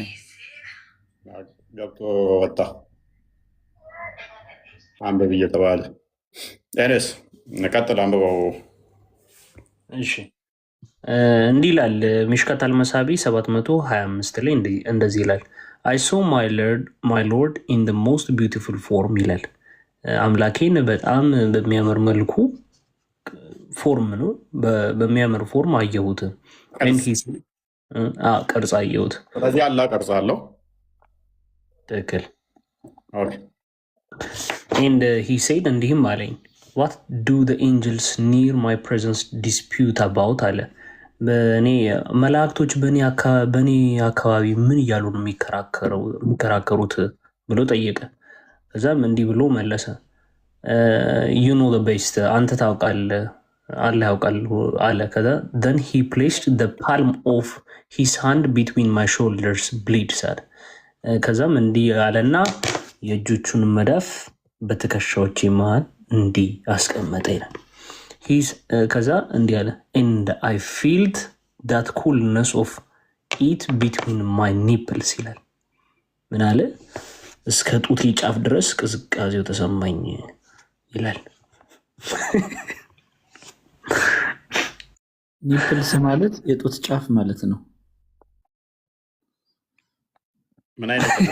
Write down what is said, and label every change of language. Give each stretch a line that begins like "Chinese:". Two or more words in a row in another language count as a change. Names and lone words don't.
Amharic: ገብቶ ወጣ አንብብ እየተባለ ኤንስ ቀጥል አንብበው። እሺ እንዲህ ይላል ሚሽካት አልመሳቢ 725 ላይ እንደዚህ ይላል
English: I saw my lord in the most beautiful form
Amharic: ይላል። አምላኬን በጣም በሚያምር መልኩ ፎርም ነው በሚያምር ፎርም አየሁት። ቅርጽ አየሁት። ስለዚህ አላህ ቅርጽ አለው። ትክክል። ኦኬ
English: And he said
Amharic: እንዲህም አለኝ
English: What do the angels near my presence dispute about
Amharic: አለ። በእኔ መላእክቶች በእኔ አካባቢ ምን እያሉ ነው የሚከራከሩት ብሎ ጠየቀ። ከዛም እንዲህ ብሎ መለሰ
English: You know the best
Amharic: አንተ ታውቃለህ አለ ያውቃል አለ። ከዛ
English: then he placed the palm of his hand between my shoulders bleeds
Amharic: አለ። ከዛም እንዲህ አለና የእጆቹን መዳፍ በትከሻዎቼ መሃል እንዲህ አስቀመጠ ይላል። ከዛ እንዲህ አለ
English: and I felt that coolness of it between my nipples
Amharic: ይላል። ምን አለ እስከ ጡቴ ጫፍ ድረስ ቅዝቃዜው ተሰማኝ ይላል። ኒፕልስ ማለት የጡት ጫፍ ማለት ነው። ምን አይነት